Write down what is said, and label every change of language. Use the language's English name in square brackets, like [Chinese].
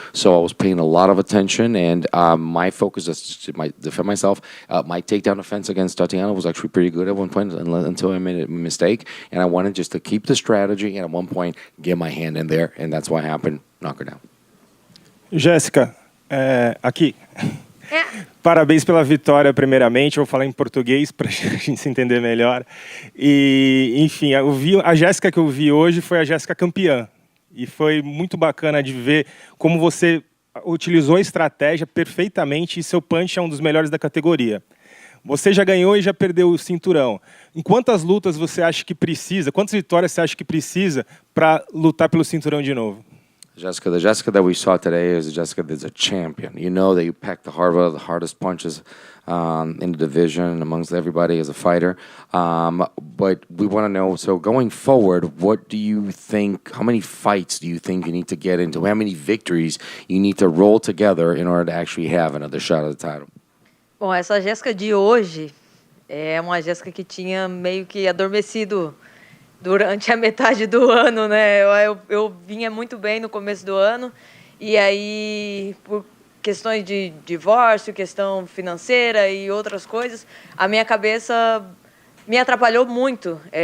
[English] So I was paying a lot of attention, and my focus is to defend myself. My takedown offense against Tatiana was actually pretty good at one point until I made a mistake, and I wanted just to keep the strategy and at one point get my hand in there, and that's what happened. Knock her down. [Portuguese] Jéssica, aqui. Parabéns pela vitória, primeiramente. Vou falar em português para a gente se entender melhor. E, enfim, a Jéssica que eu vi hoje foi a Jéssica campeã. E foi muito bacana de ver como você utilizou a estratégia perfeitamente e seu punch é um dos melhores da categoria. Você já ganhou e já perdeu o cinturão. Em quantas lutas você acha que precisa, quantas vitórias você acha que precisa para lutar pelo cinturão de novo? [English] Jessica, the Jessica that we saw today is a Jessica that's a champion. You know that you packed the hardest punches in the division amongst everybody as a fighter. But we want to know, so going forward, what do you think, how many fights do you think you need to get into? How many victories you need to roll together in order to actually have another shot at the title? [Portuguese] Bom, essa Jéssica de hoje é uma Jéssica que tinha meio que adormecido durante a metade do ano, né? Eu vinha muito bem no começo do ano e aí, por questões de divórcio, questão financeira e outras coisas, a minha cabeça me atrapalhou muito.